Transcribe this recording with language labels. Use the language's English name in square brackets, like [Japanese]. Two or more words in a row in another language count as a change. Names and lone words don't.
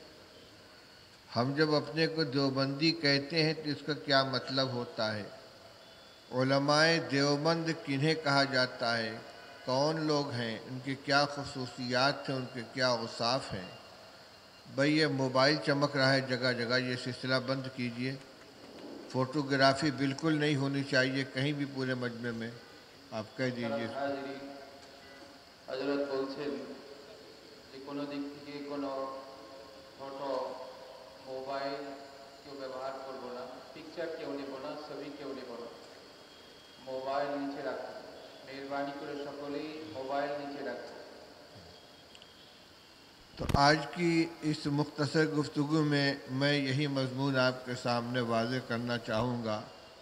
[Urdu] ہم جب اپنے کو دیوبندی کہتے ہیں تو اس کا کیا مطلب ہوتا ہے، علماء دیوبند کنہیں کہا جاتا ہے، کون لوگ ہیں، ان کی کیا خصوصیات ہیں، ان کے کیا اوصاف ہیں۔ بھئی یہ موبائل چمک رہا ہے جگہ جگہ، یہ سلسلہ بند کیجئے، فوٹوگرافی بالکل نہیں ہونی چاہیے کہیں بھی پورے مجمع میں، آپ کہہ دیجئے۔ [Bangla] حضرت বলছেন যে কোনো দিক থেকে কোনো ফটো মোবাইল কেউ ব্যবহার করব না, পিকচার কেউ নেব না, ছবি কেউ নেব না, মোবাইল নিচে রাখো, মেহরবানি করে সকলেই মোবাইল নিচে রাখো۔ [Urdu] تو آج کی اس مختصر گفتگو میں یہی مضمون آپ کے سامنے واضح کرنا چاہوں گا